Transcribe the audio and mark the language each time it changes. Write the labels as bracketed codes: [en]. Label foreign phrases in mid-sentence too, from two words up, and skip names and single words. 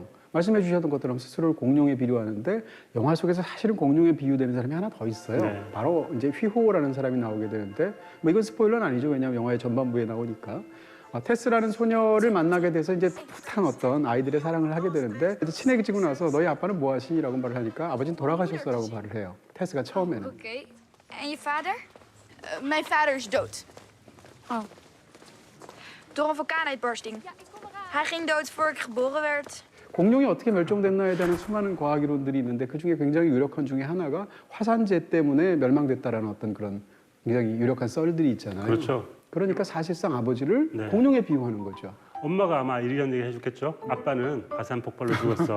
[ko] 말씀해 주셨던 것처럼 스스로를 공룡에 비유하는데 영화 속에서 사실은 공룡에 비유되는 사람이 하나 더 있어요. 네. 바로 이제 휘호라는 사람이 나오게 되는데 뭐 이건 스포일러는 아니죠. 왜냐하면 영화의 전반부에 나오니까. 테스라는 소녀를 만나게 돼서 이제 풋풋한 어떤 아이들의 사랑을 하게 되는데 이제 친해지고 나서 너희 아빠는 뭐 하시니라고 말을 하니까 아버지는 돌아가셨어라고 말을 해요. 테스가 처음에는. [nl] Oké. En je vader? Mijn vader is dood. Oh. Door een vulkaanuitbarsting. Hij ging dood voor ik geboren werd. [ko] 공룡이 어떻게 멸종됐나에 대한 수많은 과학 이론들이 있는데 그중에 굉장히 유력한 중에 하나가 화산재 때문에 멸망됐다라는 어떤 그런 굉장히 유력한 썰들이 있잖아요. 그렇죠. 그러니까 사실상 아버지를 네. 공룡에 비유하는 거죠. 엄마가 아마 이런 얘기 해줬겠죠. 아빠는 화산 폭발로 죽었어.